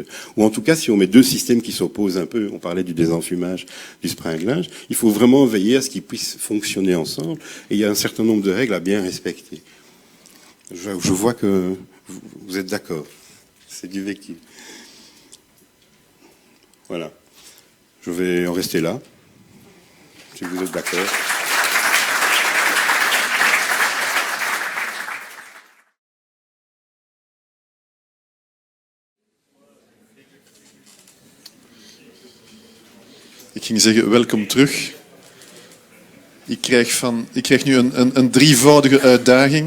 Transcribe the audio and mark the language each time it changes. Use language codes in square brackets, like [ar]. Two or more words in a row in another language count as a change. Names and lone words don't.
[fr] Ou en tout cas, si on met deux systèmes qui s'opposent un peu, on parlait du désenfumage, du springlage, il faut vraiment veiller à ce qu'ils puissent fonctionner ensemble, et il y a un certain nombre de règles à bien respecter. Je vois que vous êtes d'accord. C'est du vécu. Voilà. Je vais en rester là, si vous êtes d'accord. [nl] Ik ging zeggen, welkom terug. Ik krijg nu een drievoudige uitdaging.